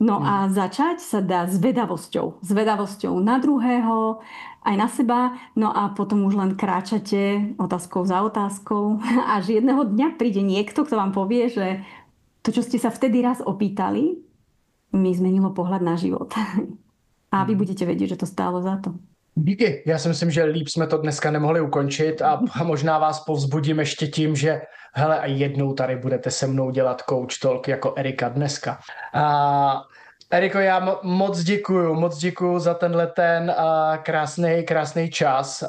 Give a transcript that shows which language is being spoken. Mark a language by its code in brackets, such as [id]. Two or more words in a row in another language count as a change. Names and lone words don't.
[sk] No a začať sa dá zvedavosťou. Zvedavosťou na druhého, aj na seba. No a potom už len kráčate otázkou za otázkou. Až jedného dňa príde niekto, kto vám povie, že to, čo ste sa vtedy raz opýtali, mi zmenilo pohľad na život. A vy budete vedieť, že to stálo za to. [cs] Díky, já si myslím, že líp jsme to dneska nemohli ukončit a možná vás povzbudím ještě tím, že hele, a jednou tady budete se mnou dělat Coach Talk jako Erika dneska. Eriko, já moc děkuju za tenhle krásný čas.